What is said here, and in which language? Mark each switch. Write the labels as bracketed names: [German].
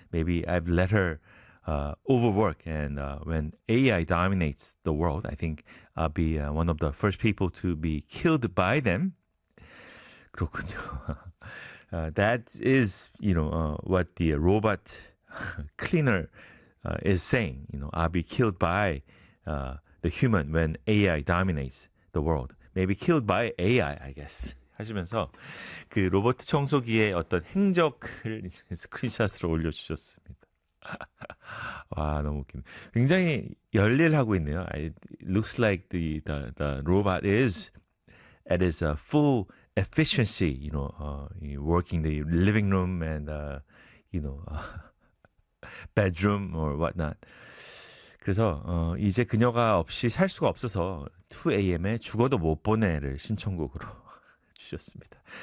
[English] Maybe I've let her overwork, and when AI dominates the world, I think I'll be one of the first people to be killed by them. [Korean] 그렇군요. [English] That is, what the robot cleaner is saying. I'll be killed by the human when AI dominates the world. Maybe killed by AI, I guess. [Korean] 하시면서 그 로봇 청소기의 어떤 행적을 스크린샷으로 올려주셨습니다. 와, 너무 웃긴. 굉장히 열일하고 있네요. [English] It looks like the robot is at its full efficiency, working the living room and bedroom or whatnot. [Korean] 그래서 이제 그녀가 없이 살 수가 없어서 2AM에 죽어도 못 보내를 신청곡으로 주셨습니다.